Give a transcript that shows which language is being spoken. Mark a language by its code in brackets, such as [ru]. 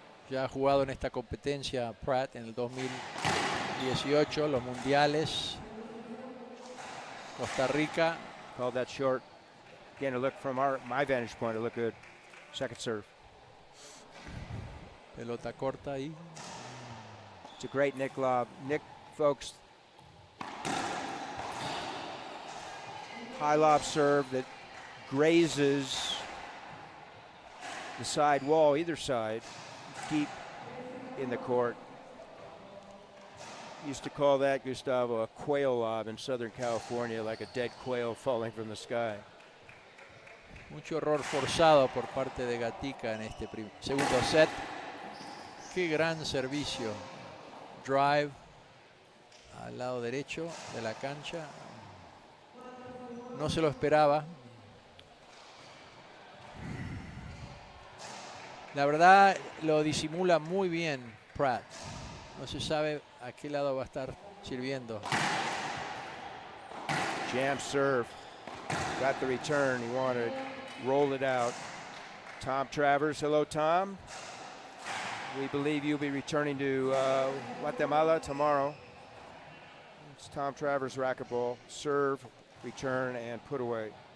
[es] Ya ha jugado en esta competencia Pratt en el 2018, los mundiales. Costa Rica. [en] Called that short. Again, a look from my vantage point, it looked good. Second serve. [es] Pelota corta ahí. [en] It's a great Nick lob. Nick, folks, high lob serve that grazes the side wall, either side, deep in the court. Used to call that, Gustavo, a quail lob in Southern California, like a dead quail falling from the sky. [es] Mucho error forzado por parte de Gatica en este segundo set. Qué gran servicio. Drive al lado derecho de la cancha. No se lo esperaba. La verdad lo disimula muy bien Pratt. No se sabe a qué lado va a estar sirviendo. [en] Jam serve. Got the return he wanted. Rolled it out. Tom Travers. Hello, Tom. We believe you'll be returning to Guatemala tomorrow. It's Tom Travers racquetball. Serve, return, and put away.